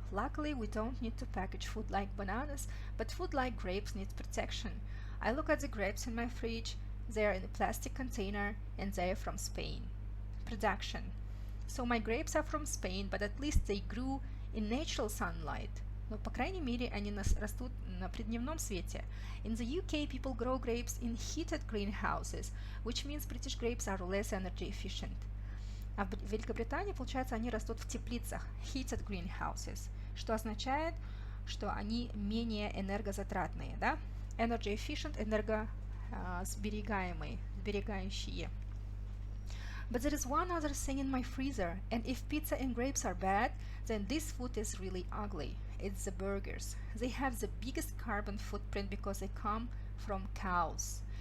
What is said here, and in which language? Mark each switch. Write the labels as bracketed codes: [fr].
[en] Luckily, we don't need to package food like bananas, but food like grapes needs protection. I look at the grapes in my fridge. They are in a plastic container and they are from Spain. Production. So my grapes are from Spain, but at least they grew in natural sunlight. [ru] Но, по крайней мере, они растут при дневном свете. [en] In the UK, people grow grapes in heated greenhouses, which means British grapes are less energy efficient. [ru] А в Великобритании, получается, они растут в теплицах, [en] heated greenhouses, [ru] что означает, что они менее энергозатратные, да? [en] Energy efficient, [ru] энергосберегаемые, сберегающие. [en] But there is one other thing in my freezer, and if pizza and grapes are bad, then this food is really ugly. It's the burgers. They have the biggest carbon footprint because they come from cows.